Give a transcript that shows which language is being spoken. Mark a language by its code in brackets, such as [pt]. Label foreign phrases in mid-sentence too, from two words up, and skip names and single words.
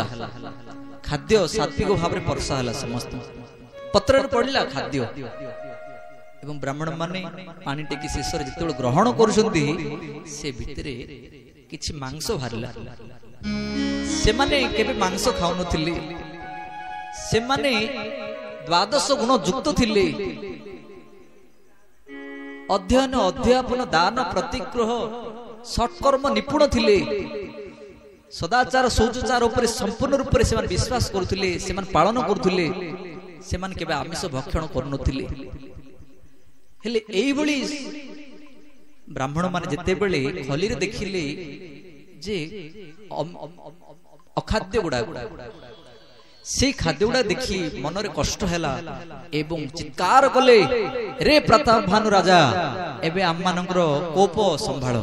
[or] ଖାଦ୍ୟ ସାତ୍ତ୍ୱିକ ଭାବ ରେ ପରଶା ହେଲା। ସମସ୍ତ ପତ୍ର ରେ ପଡ଼ିଲା ଖାଦ୍ୟ ଏବଂ ବ୍ରାହ୍ମଣ ମାନେ ପାଣି ଟେକି ଶେଷର ଯେତେବେଳେ ଗ୍ରହଣ କରୁଛନ୍ତି ସେ ଭିତରେ କିଛି ମାଂସ ବାହାରିଲା। ସେ ମାନେ କେବେ ମାଂସ ଖାଉ ନଥିଲେ। ସେ ମାନେ ଦ୍ୱାଦଶ ଗୁଣ ଯୁକ୍ତ ଥିଲେ। ଅଧ୍ୟୟନ ଅଧ୍ୟାପନ ଦାନ ପ୍ରତିଗ୍ରହ ସତ୍କର୍ମ ନିପୁଣ ଥିଲେ। ସଦାଚାର ଶୌଚାଚାର ଉପରେ ସମ୍ପୂର୍ଣ୍ଣ ରୂପ ସେ ବିଶ୍ୱାସ କରୁଥିଲେ। ସେ ପାଳନ କରୁଥିଲେ। ସେ କେବେ ଆମିଷ ଭକ୍ଷଣ କରୁନଥିଲେ। ହେଲେ ଏଇ ବଳି ବ୍ରାହ୍ମଣ ମାନେ ଯେତେବେଳେ ଖଲି ରେ ଦେଖିଲେ ଯେ ଅଖାଦ୍ୟ ଗୁଡ଼ା ସେ ଖାଦ୍ୟ ଗୁଡ଼ା ଦେଖି ମନ ରେ କଷ୍ଟ ହେଲା ଏବଂ ଚିତ୍କାର କଲେ ରେ ପ୍ରତାପ ଭାନୁ ରାଜା ଏବେ ଆମ ମାନଙ୍କର କୋପ ସମ୍ଭାଳ।